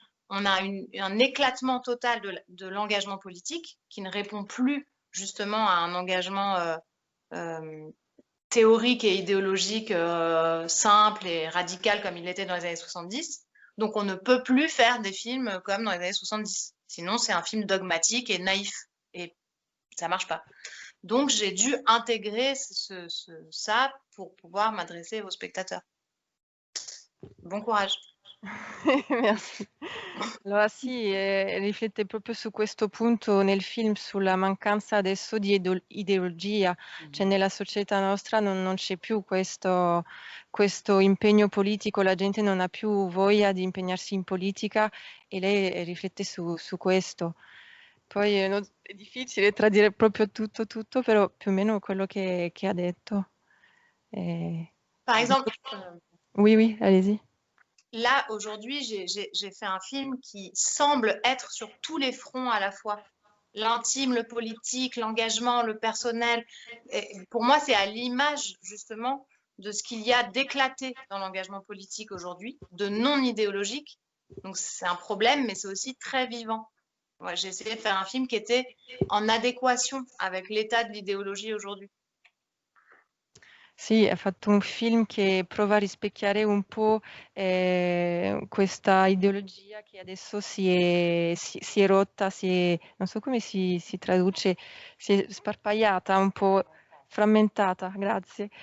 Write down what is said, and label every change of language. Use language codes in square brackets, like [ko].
[fr] On a un éclatement total de l'engagement politique qui ne répond plus justement à un engagement théorique et idéologique simple et radical comme il l'était dans les années 70. Donc on ne peut plus faire des films comme dans les années 70. Sinon, c'est un film dogmatique et naïf. Et ça marche pas. Donc j'ai dû intégrer ça pour pouvoir m'adresser aux spettateurs. Bon courage. Merci. [it] Allora sì, riflette proprio su questo punto nel film, sulla mancanza adesso di ideologia, cioè nella società nostra non c'è più questo impegno politico, la gente non ha più voglia di impegnarsi in politica e lei riflette su questo. Poi è difficile tradire proprio tutto, però più o meno quello che ha detto. [fr] Par exemple, Oui, allez-y. Là, aujourd'hui, j'ai fait un film qui semble être sur tous les fronts à la fois. L'intime, le politique, l'engagement, le personnel. Et pour moi, c'est à l'image, justement, de ce qu'il y a d'éclaté dans l'engagement politique aujourd'hui, de non idéologique. Donc, c'est un problème, mais c'est aussi très vivant. Ouais, j'ai essayé de faire un film qui était en adéquation avec l'état de l'idéologie aujourd'hui. [it] Sì, ha fatto un film che prova a rispecchiare un po' questa ideologia che adesso si è rotta, non so come si traduce, si è sparpagliata, un po' frammentata, grazie.